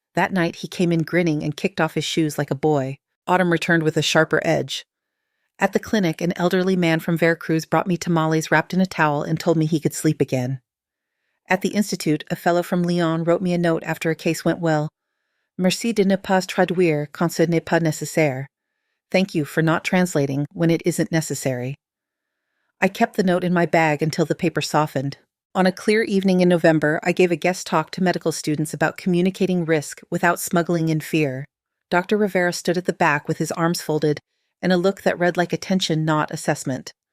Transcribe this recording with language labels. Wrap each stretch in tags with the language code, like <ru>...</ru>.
<en>That night, he came in grinning and kicked off his shoes like a boy. Autumn returned with a sharper edge. At the clinic, an elderly man from Veracruz brought me tamales wrapped in a towel and told me he could sleep again. At the institute, a fellow from Lyon wrote me a note after a case went well.</en> <fr>Merci de ne pas traduire quand ce n'est pas nécessaire.</fr> <en>Thank you for not translating when it isn't necessary. I kept the note in my bag until the paper softened. On a clear evening in November, I gave a guest talk to medical students about communicating risk without smuggling in fear. Dr. Rivera stood at the back with his arms folded and a look that read like attention, not assessment.</en>